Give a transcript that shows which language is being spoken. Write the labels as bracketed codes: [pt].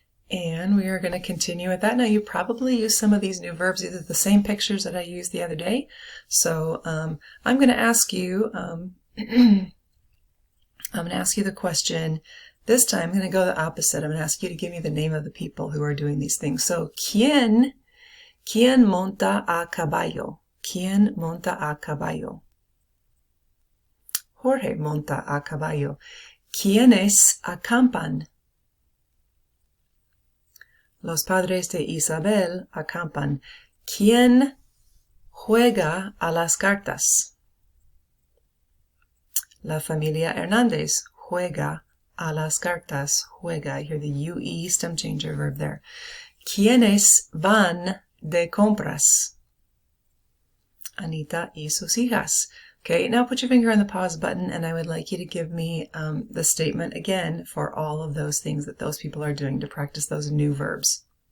[en] And we are going to continue with that. Now, you probably use some of these new verbs, either the same pictures that I used the other day. So I'm going to ask you, I'm going to ask you the question. This time, I'm going to go the opposite. I'm going to ask you to give me the name of the people who are doing these things. [es] So, ¿Quién monta a caballo? ¿Quién monta a caballo? Jorge monta a caballo. ¿Quiénes acampan? Los padres de Isabel acampan. ¿Quién juega a las cartas? La familia Hernández juega a las cartas. Juega. [en] You hear the UE stem changer verb there. [es] ¿Quiénes van de compras? Anita y sus hijas. [en] Okay, now put your finger on the pause button, and I would like you to give me the statement again for all of those things that those people are doing to practice those new verbs.